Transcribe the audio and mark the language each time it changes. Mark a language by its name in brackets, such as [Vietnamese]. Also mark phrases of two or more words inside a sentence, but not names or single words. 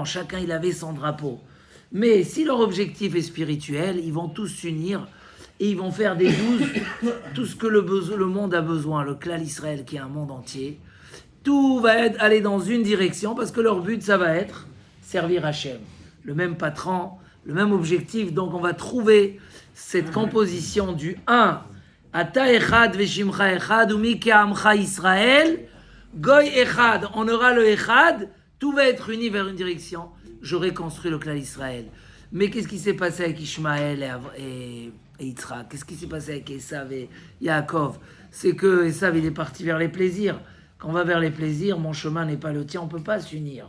[French] Chacun, il avait son drapeau. Mais si leur objectif est spirituel, ils vont tous s'unir et ils vont faire des 12 tout ce que le monde a besoin. Le [Hebrew] כלל ישראל, [French] qui est un monde entier. Tout va aller dans une direction parce que leur but, ça va être servir Hachem. Le même patron, le même objectif. Donc, on va trouver cette composition du 1. [Hebrew] אתה אחד ושמך אחד ומי כעמך ישראל. גוי אחד. [French] On aura le echad. Tout va être uni vers une direction. J'aurai construit le clan Israël. Mais qu'est-ce qui s'est passé avec Ishmaël et Yitzhak? Qu'est-ce qui s'est passé avec Esav et Yaakov? C'est que Esav, il est parti vers les plaisirs. Quand on va vers les plaisirs, mon chemin n'est pas le tien, on ne peut pas s'unir.